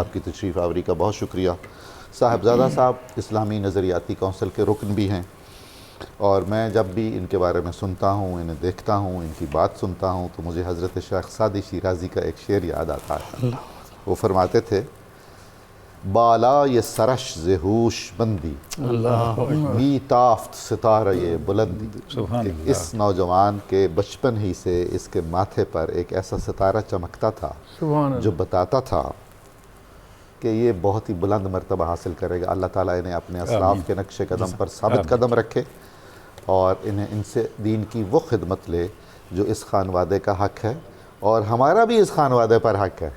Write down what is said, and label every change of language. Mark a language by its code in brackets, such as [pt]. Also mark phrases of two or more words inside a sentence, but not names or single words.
[ur] آپ کی تشریف آوری کا بہت شکریہ۔ صاحبزادہ صاحب اسلامی نظریاتی کونسل کے رکن بھی ہیں، اور میں جب بھی ان کے بارے میں سنتا ہوں، انہیں دیکھتا ہوں، ان کی بات سنتا ہوں، تو مجھے حضرت شیخ سعدی شیرازی کا ایک شعر یاد آتا ہے۔ وہ فرماتے تھے، [fa] بالا یہ سرش ز ہوش بندی، بی تافت ستارہ یہ بلندی۔ [ur] سبحان کہ اللہ۔ اس نوجوان کے بچپن ہی سے اس کے ماتھے پر ایک ایسا ستارہ چمکتا تھا جو بتاتا تھا کہ یہ بہت ہی بلند مرتبہ حاصل کرے گا۔ اللہ تعالیٰ انہیں اپنے اسلاف کے نقش قدم پر ثابت قدم رکھے، اور انہیں ان سے دین کی وہ خدمت لے جو اس خانوادے کا حق ہے، اور ہمارا بھی اس خانوادے پر حق ہے۔